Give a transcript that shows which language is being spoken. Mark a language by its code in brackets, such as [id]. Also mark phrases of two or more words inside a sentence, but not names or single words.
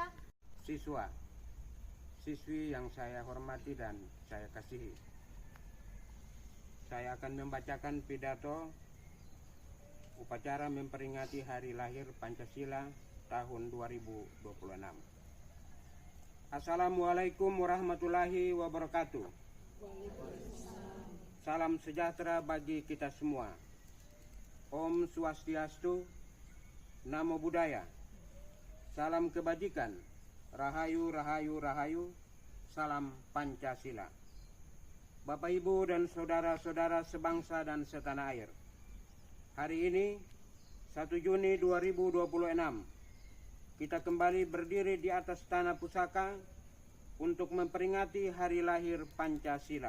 [id] Siswa, siswi yang saya hormati dan saya kasihi, saya akan membacakan pidato upacara memperingati hari lahir Pancasila tahun 2026. [ar] السلام عليكم ورحمة الله وبركاته. [id] Salam sejahtera bagi kita semua. [sa] Om Swastiastu, [pi] Namo Buddhaya, [id] salam kebajikan, Rahayu Rahayu Rahayu, salam Pancasila. Bapak Ibu dan saudara-saudara sebangsa dan setanah air, hari ini 1 Juni 2026 kita kembali berdiri di atas tanah pusaka untuk memperingati hari lahir Pancasila.